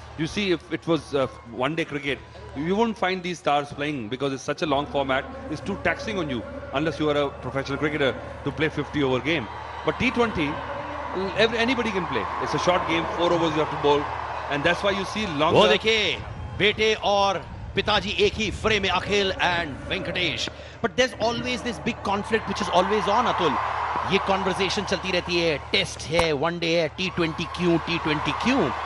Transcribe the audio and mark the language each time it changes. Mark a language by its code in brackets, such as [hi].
[en] You see, if it was one-day cricket, you won't find these stars playing because it's such a long format. It's too taxing on you unless you are a professional cricketer to play 50-over game. But T20, anybody can play. It's a short game, 4 overs you have to bowl, and that's why you see longer. [hi] वो देखिए, बेटे और पिताजी एक ही frame में, Akhil and Venkatesh. [en] But there's always this big conflict which is always on, Atul. [hi] ये conversation चलती रहती है, टेस्ट है, वन डे है, T20 क्यों?